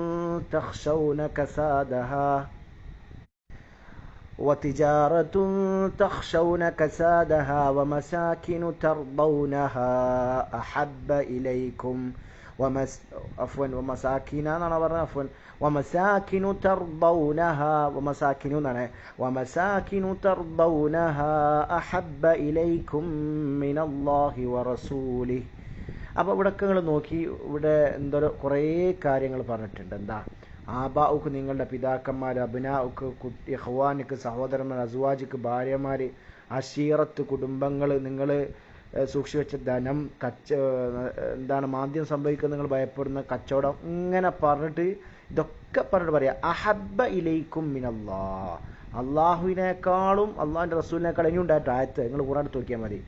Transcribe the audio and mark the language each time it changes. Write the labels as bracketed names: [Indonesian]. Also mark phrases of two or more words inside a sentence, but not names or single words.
[Arabic] تخشون كسادها ومساكن ترضونها أحب إليكم ومساكن ترضونها أحب إليكم من الله ورسوله. [Malayalam] അപ്പോൾ ഇവിടെയൊക്കെ നിങ്ങൾ നോക്കി, ഇവിടെ എന്തോ കുറേ കാര്യങ്ങൾ പറഞ്ഞിട്ടുണ്ട്. എന്താ? ആബാഉക്ക് നിങ്ങളുടെ പിതാക്കന്മാർ, [Arabic] أبناؤكم إخوانكم [Malayalam] സഹോദരന്മാർ, അസ്വാജിക്ക് ഭാര്യമാർ, അശീറത്ത് കുടുംബങ്ങൾ, നിങ്ങൾ സൂക്ഷിച്ചു വെച്ച ധനം, എന്താണ് മാന്ദ്യം സംഭവിക്കുന്നത് നിങ്ങൾ ഭയപ്പെടുന്ന കച്ചവടം, ഇങ്ങനെ പറഞ്ഞിട്ട് ഇതൊക്കെ പറഞ്ഞിട്ട് പറയാം, [Arabic] أحب إليكم من الله, [Malayalam] അള്ളാഹുവിനേക്കാളും അള്ളാഹിൻ്റെ റസൂലിനേക്കാളും ഇനി ഉണ്ടായിട്ട് ആയത്ത് നിങ്ങൾ ഖുർആൻ എടുത്ത് നോക്കിയാൽ മതി.